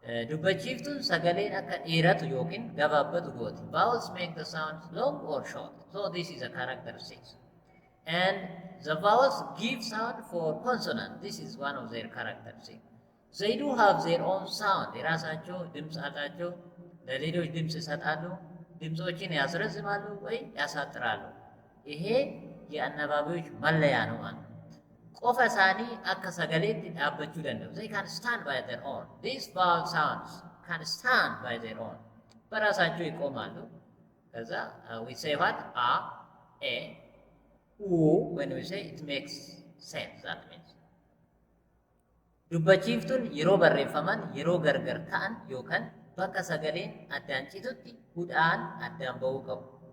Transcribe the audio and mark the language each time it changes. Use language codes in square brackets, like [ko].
[om] Dubbachiiftuun sagaleen akka dheeratu yookiin gabaabbatu gooti. [en] Vowels make the sounds long or short. So this is a characteristic. And the vowels give sound for consonant. This is one of their characteristics. They do have their own sound. [am] የራሳቸው ድምፅ አላቸው። ለሌሎች ድምፅ ይሰጣሉ። ድምፆችን ያስረዝማሉ ወይ ያሳጥራሉ። ይሄ የአናባቢዎች መለያ ነው ማለት ነው። ቆፈ ሳኒ [om] akka sagaleetti dhaabbachuu danda'u. [en] They can stand by their own. These vowel sounds can stand by their own. [am] በራሳቸው ይቆማሉ። ከዛ [en] we say what? A, E, U. When we say it makes sense. That means [om] dubbachiiftuun yeroo barreeffaman yeroo gargar ta'an yookaan bakka sagaleen addaan citutti hudhaan addaan ba'uu qabu.